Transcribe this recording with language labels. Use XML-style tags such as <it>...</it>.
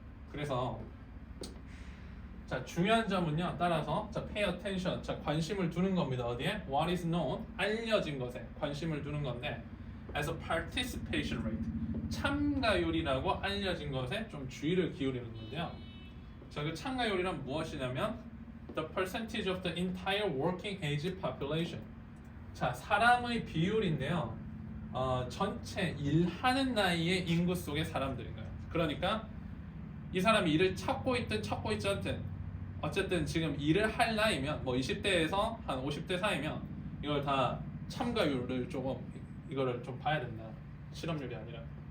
<ko>그래서 자, 중요한 점은요. 따라서 자,</ko> <en>pay attention.</en> <ko>자, 관심을 두는 겁니다. 어디에?</ko> <en>What is known?</en> <ko>알려진 것에 관심을 두는 건데</ko> <en>as a participation rate.</en> <ko>참가율이라고 알려진 것에 좀 주의를 기울이는 건데요. 자, 그 참가율이란 무엇이냐면</ko> <en>the percentage of the entire working age population.</en> <ko>자, 사람의 비율인데요. 전체 일하는 나이의 인구 속의 사람들인 거예요. 그러니까 이 사람이 일을 찾고 있든 찾고 있지 않든 어쨌든 지금 일을 할 나이면 뭐 20대에서 한 50대 사이면 이걸 다 참가율을 조금 이거를 좀 봐야 된다. 실업률이 아니라.</ko>